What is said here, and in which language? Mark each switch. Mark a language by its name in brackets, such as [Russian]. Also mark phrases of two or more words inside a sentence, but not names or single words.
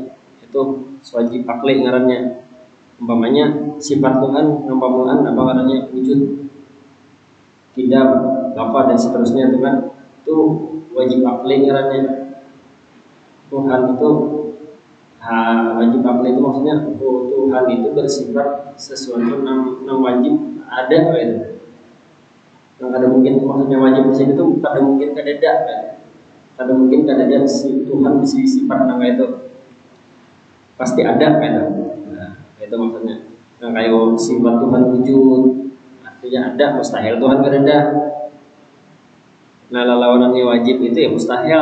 [Banjar] Itu wajib akli ngarannya. Umpamanya sifat Tuhan umpamaan apa ngarannya wujud, tidak, apa dan seterusnya itu kan itu wajib akli ngarannya. [Indonesian] Tuhan itu wajib akli itu maksudnya Tuhan itu bersifat sesuatu yang wajib ada gitu. [Banjar] Yang kada mungkin maksudnya wajib di sini tuh kada mungkin kada ada kan. Kada mungkin kada ada si Tuhan si sifat nang itu pasti ada kan. Nah, itu maksudnya. Nah, kayak sifat Tuhan wujud artinya ada, mustahil Tuhan kada ada. Nah, lawanannya wajib itu ya mustahil.